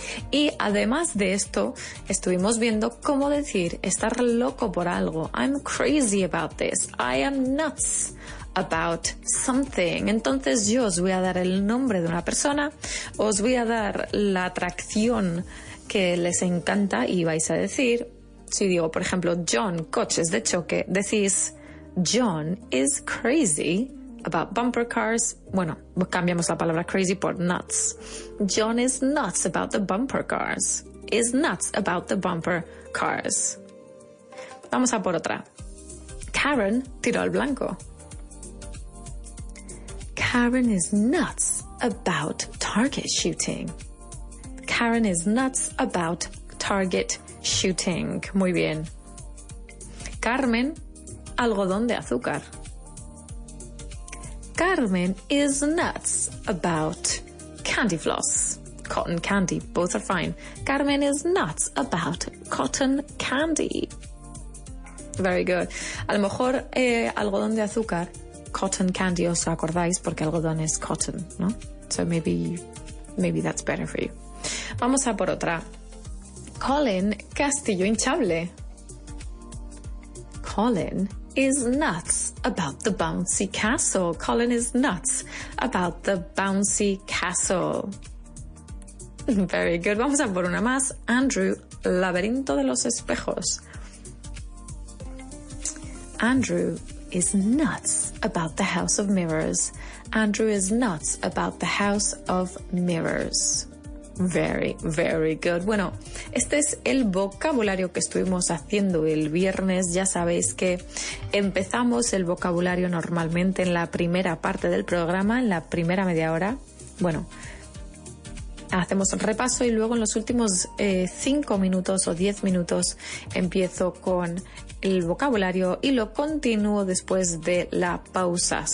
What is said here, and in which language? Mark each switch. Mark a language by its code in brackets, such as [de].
[es] Y además de esto, estuvimos viendo cómo decir estar loco por algo. [en] I'm crazy about this. I am nuts about something. [es] Entonces yo os voy a dar el nombre de una persona, os voy a dar la atracción que les encanta y vais a decir, si digo, por ejemplo, John, coches de choque, decís, [en] John is crazy about bumper cars. [es] Bueno, cambiamos la palabra crazy por nuts. [en] John is nuts about the bumper cars. Is nuts about the bumper cars. [es] Vamos a por otra. Karen tiró al blanco. [en] Karen is nuts about target shooting. Karen is nuts about target shooting. [es] Muy bien. Carmen, algodón de azúcar. [en] Carmen is nuts about candy floss. Cotton candy, both are fine. Carmen is nuts about cotton candy. Very good. [es] A lo mejor algodón de azúcar, cotton candy, os acordáis porque algodón es cotton, ¿no? [en] So maybe that's better for you. [es] Vamos a por otra. [en] Colin, [es] castillo hinchable. [en] Colin is nuts about the bouncy castle. Colin is nuts about the bouncy castle. Very good. [es] Vamos a por una más. Andrew, laberinto de los espejos. [en] Andrew is nuts about the house of mirrors. Andrew is nuts about the house of mirrors. Very, very good. [es] Bueno, este es el vocabulario que estuvimos haciendo el viernes. Ya sabéis que empezamos el vocabulario normalmente en la primera parte del programa, en la primera media hora. Bueno, hacemos un repaso y luego en los últimos 5 minutos o 10 minutos empiezo con el vocabulario y lo continúo después de la pausa.